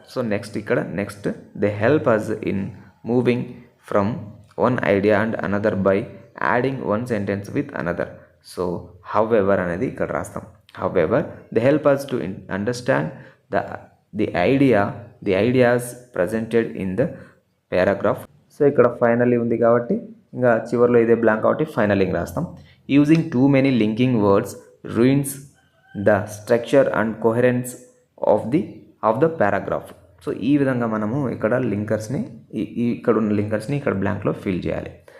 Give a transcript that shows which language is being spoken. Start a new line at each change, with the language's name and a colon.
English: So next they help us in moving from one idea and another by adding one sentence with another. So however
Telugu: అనేది ఇక్కడ రాస్తాం.
English: However they help us to understand the ideas presented in the paragraph.
Telugu: So ఇక్కడ finally ఉంది కాబట్టి ఇంకా చివరిలో ఇదే blank కాబట్టి ఫైనల్లీ రాస్తాం.
English: Using too many linking words ruins the structure and coherence of the paragraph.
Telugu: So ఈ విధంగా మనము ఇక్కడ లింకర్స్ని ఇక్కడ ఉన్న లింకర్స్ని ఇక్కడ బ్లాంక్లో ఫిల్ చేయాలి.